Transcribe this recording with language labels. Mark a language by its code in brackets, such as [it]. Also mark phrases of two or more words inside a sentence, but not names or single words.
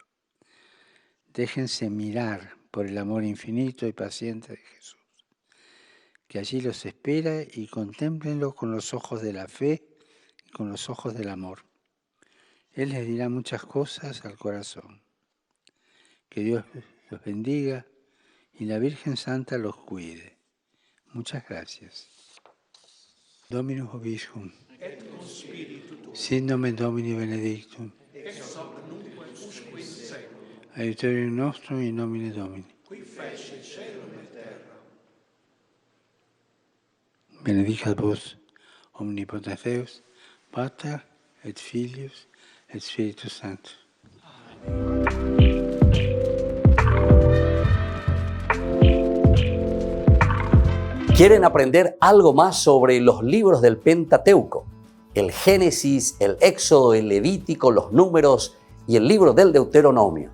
[es] Déjense mirar por el amor infinito y paciente de Jesús, que allí los espera, y contémplenlo con los ojos de la fe y con los ojos del amor. Él les dirá muchas cosas al corazón. Que Dios los bendiga y la Virgen Santa los cuide. Muchas gracias. [la] Dominus Vobiscum. Et cum spiritu tuo. Sin nomen Domini benedictum. Ex hoc nunc usque in seculum. Aiuterium nostrum in nomine Domini. Qui fecit caelum et terra. Benedicat vos, omnipotens Deus, Pater et Filius et Spiritus Sanctus. [es] ¿Quieren aprender algo más sobre los libros del Pentateuco? El Génesis, el Éxodo, el Levítico, los Números y el libro del Deuteronomio.